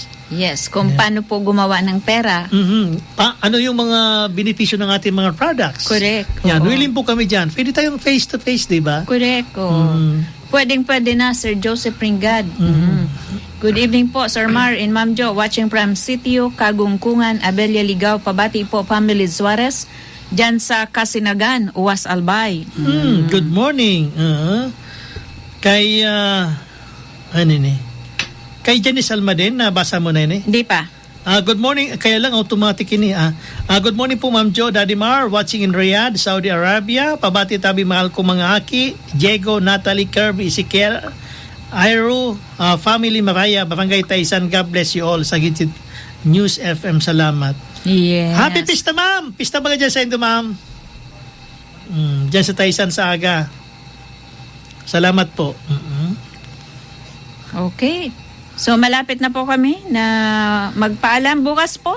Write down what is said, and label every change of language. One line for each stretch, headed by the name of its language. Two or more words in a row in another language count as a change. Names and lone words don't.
Filipino: Yes, kung paano po gumawa ng pera. Ano yung mga benepisyo ng ating mga products. Correct. Yan, willing po kami dyan. Pwede tayong face-to-face, di ba? Correct. Pwede na, Sir Joseph Ringad.
English: Good evening po, Sir Mar and Ma'am Jo. Watching from Sitio, Kagungkungan, Abelia Ligao.
Filipino: Pabati po, family Suarez. Dyan sa Kasinagan, Uwas Albay.
English: Good morning.
Filipino: Kay, Kay Janice Almaden, nabasa mo na yun eh. Hindi pa.
English: Good morning.
Bikol: Kaya lang automatic ini.
English: Good morning po Ma'am Jo, Daddy Mar, watching in Riyadh, Saudi Arabia.
Bikol: Pabati tabi mahal ko mga aki. Diego, Natalie, Kirby, Ezekiel, Iro, family Maraya, Barangay Taisan.
English: God bless you all.
Filipino: Sa Gitsit News FM. Salamat. Yes.
English: Happy Pista, Ma'am.
Bikol: Pista ba ka dyan sa Indo, Ma'am? Dyan sa Taisan sa Aga.
Filipino: Salamat po. Okay. So, malapit na po kami na magpaalam bukas po.